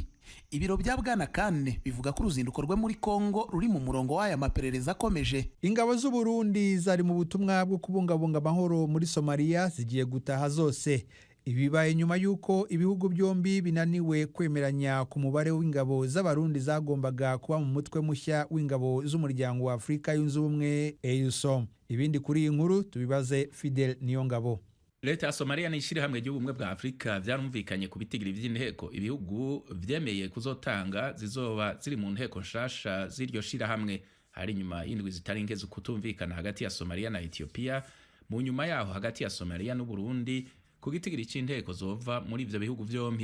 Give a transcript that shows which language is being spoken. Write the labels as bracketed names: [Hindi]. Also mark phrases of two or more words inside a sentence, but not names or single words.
[Kinyarwanda] Ibiro bya Bwana Khan bivuga ko uruzinduko rwe muri Kongo ruri mu murongo w'aya maperereza akomeje. Ingabo z'u Burundi zari mu butumwa bwo kubungabunga amahoro muri Somalia zigiye gutaha zose. Ibibaye nyuma yuko ibihugu byombi binaniwe kwemeranya ku mubare w'ingabo z'abarundi zagombaga kuba mu mutwe mushya w'ingabo z'umuryango wa Afrika yunze ubumwe EUSOM. Ibindi kuri iyi nkuru tubibaze Fidel Niyongabo. [Rundi] Leta ya Somalia n'ishirahamwe ry'ubumwe bwa Afrika vyarumvikanye ku bitigiri vy'inteko ibihugu vyemeye kuzotanga zizoba ziri mu nteko nshasha z'iryo shirahamwe. Hari nyuma y'indwi zitaringeze kutumvikana hagati ya Somalia na Ethiopia, mu nyuma yaho hagati ya Somalia n'u Burundi ku gitigiri c'inteko zova muri ivyo bihugu vyombi.